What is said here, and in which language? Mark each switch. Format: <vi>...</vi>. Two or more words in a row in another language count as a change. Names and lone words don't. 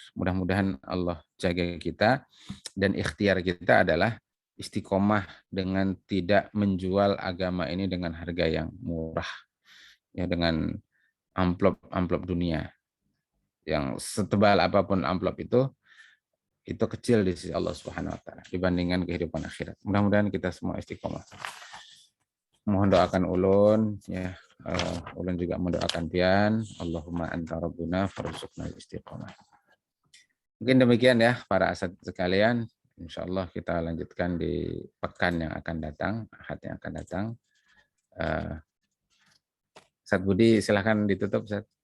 <id>Mudah-mudahan Allah jaga kita, dan ikhtiar kita adalah istiqomah dengan tidak menjual agama ini dengan harga yang murah, ya, dengan amplop dunia yang setebal apapun amplop itu kecil di sisi Allah</id> <ar>سبحانه وتعالى</ar> <id>dibandingkan kehidupan akhirat. Mudah-mudahan kita semua istiqomah.</id> <bjn>Mohon doakan ulun, ya. Ulun juga mendoakan pian.</bjn> <ar>اللهم أنت ربنا فارزقنا الاستقامة.</ar> <id>Mungkin demikian ya para asad sekalian. Insya Allah kita lanjutkan di pekan yang akan datang, ahad yang akan datang. Ustadz Budi silahkan ditutup, Ustadz.</id>